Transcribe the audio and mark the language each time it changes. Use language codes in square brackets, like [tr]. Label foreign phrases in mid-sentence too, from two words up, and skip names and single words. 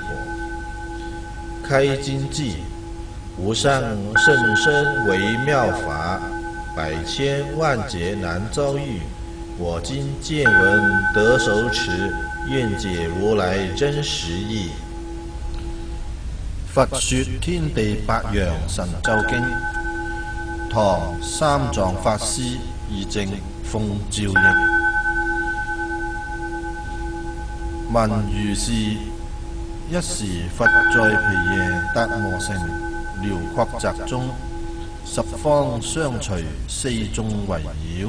[zh] 开经偈：无上甚深微妙法，百千万劫难遭遇。我今见闻得受持，愿解如来真实义。佛說天地百樣神咒經，唐三藏法師義證奉詔譯。聞如是，一時佛在毗耶達磨城寮廓宅中，十方相隨，四眾圍繞。